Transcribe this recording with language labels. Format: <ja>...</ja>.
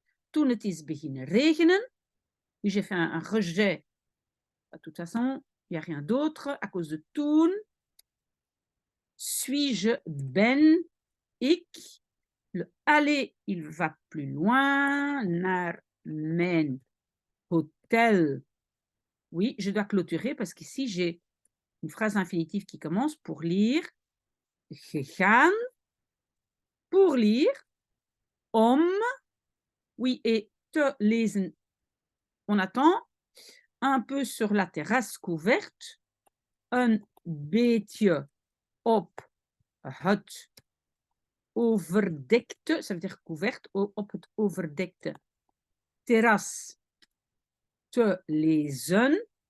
<nl>Toen het is beginnen regenen.</nl> <fr>Oui, j'ai fait un rejet. De toute façon, il n'y a rien d'autre à cause de toen. Suis-je, ben, ik. Le aller, il va plus loin.</fr> <nl>Naar mijn hotel.</nl> <fr>Oui, je dois clôturer parce qu'ici, j'ai une phrase infinitive qui commence pour lire.</fr> <nl>Gegaan.</nl> <fr>Pour lire.</fr> <nl>Om.</nl> <fr>Oui, et</fr> <nl>te lezen.</nl> <fr>On attend. Un peu sur la terrasse couverte.</fr> <nl>Een beetje op het overdekte,</nl> <fr>ça veut dire couverte,</fr> <nl>op het overdekte terras te lezen.</nl>